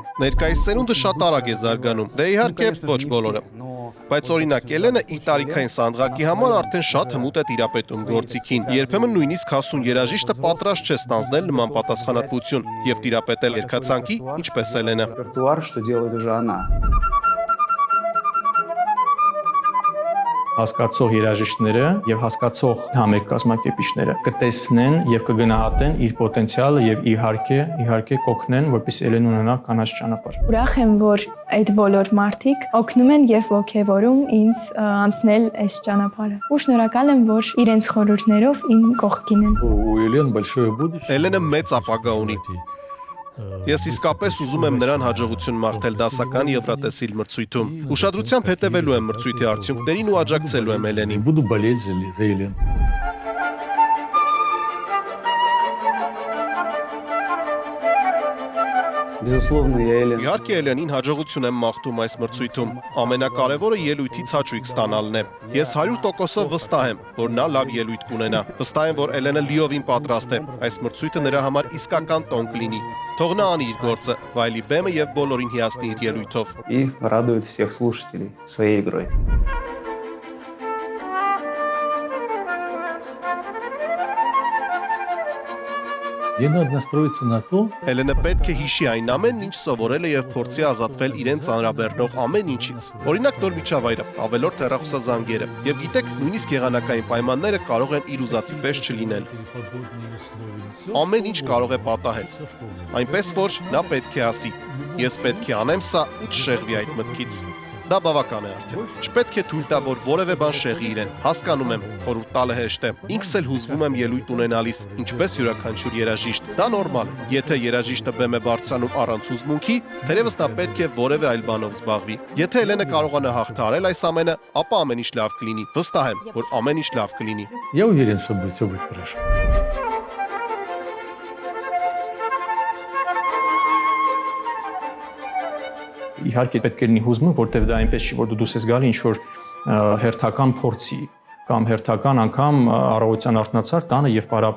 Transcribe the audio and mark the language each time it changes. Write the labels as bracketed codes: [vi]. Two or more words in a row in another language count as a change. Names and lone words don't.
[hy] Ներկայիս սերունդը շատ արագ է զարգանում, դե իհարկե ոչ բոլորը։ Բայց օրինակ Էլենը իր տարիքային սանդղակի համար արդեն շատ հմուտ է տիրապետում գործիքին։ Երբեմն նույնիսկ հասուն երաժիշտը պատրաստ չէ ստանձնել նման պատասխանատվություն եւ տիրապետել երգացանկի, ինչպես Էլենը։ [ru] репертуар, что делает уже она. [hy] Հասկացող երաժիշտները եւ հասկացող համերգ կազմակերպիչները կտեսնեն եւ կգնահատեն իր պոտենցիալը եւ իհարկե կօգնեն, որպեսզի Էլենը ունենա կանաչ ճանապարհ։ Ուրախ եմ, որ այդ բոլոր մարդիկ օգնում են եւ ողջևորում ինձ անցնել այս ճանապարհը։ Ու շնորհակալ եմ, որ իրենց խորհուրդներով իմ կողքին են։ [ru] У Елены большое будущее. [hy] Էլենը մեծ ապագա ունի։ Ես իսկապես ուզում եմ նրան հաջողություն մաղթել դասական Եվրատեսիլ մրցույթում։ Ուշադրությամբ հետևելու եմ մրցույթի արդյունքներին ու աջակցելու եմ Էլենին։ [ru] Буду болеть за Елену. Безусловно, я Елена. [hy] Իհարկե Էլենին հաջողություն եմ մաղթում այս մրցույթում։ Ամենակարևորը ելույթից հաճույք ստանալն է։ Ես 100%-ով վստահ եմ, որ նա լավ ելույթ կունենա։ Վստահ եմ, որ Էլենը լիովին պատրաստ է։ Այս մրցույթը նրա համար իսկական տոն կլինի։ Թող նա անի իր գործը, վայելի բեմը եւ բոլորին հիացնի իր ելույթով։ [ru] И радует всех слушателей своей игрой. Ей надо настроиться на то, [hy] Էլենը պետք է հիշի այն ամենն, ինչ սովորել է եւ փորձի ազատվել իրեն ծանրաբեռնող ամեն ինչից։ Օրինակ նոր միջավայրը, ավելորդ հեռախոսազանգերը, եւ գիտեք, նույնիսկ եղանակային պայմանները կարող են իր ուզածի պես չլինել։ Ամեն ինչ կարող է պատահել։ Այնպես որ նա պետք է ասի. ես պետք է անեմ սա ու չշեղվի այդ մտքից։ Դա բավական է արդեն։ Չպետք է թույլ տա, որ որևէ բան շեղի իրեն։ Հասկանում եմ, խորհուրդ տալը հեշտ է։ Ինքս էլ հուզվում եմ ելույթ ունենալիս, ինչպես յուրաքանչյուր երաժիշտ։ Դա նորմալ է։ Եթե երաժիշտը բեմ է բարձրանում առանց հուզմունքի, թերևս նա պետք է որևէ այլ բանով զբաղվի։ Եթե Էլենը կարողանա հաղթահարել այս ամենը, ապա ամեն ինչ լավ կլինի։ Վստահ եմ, որ ամեն ինչ լավ կլինի։ [ru] я уверен, что все будет хорошо. [hy] Իհարկե պետք է լինի հուզմունք, որտեղ դա այնպես չի, որ դու ես գալի ինչ որ հերթական փորձի կամ հերթական անգամ առողջության արտնացար տանը եւ պարապում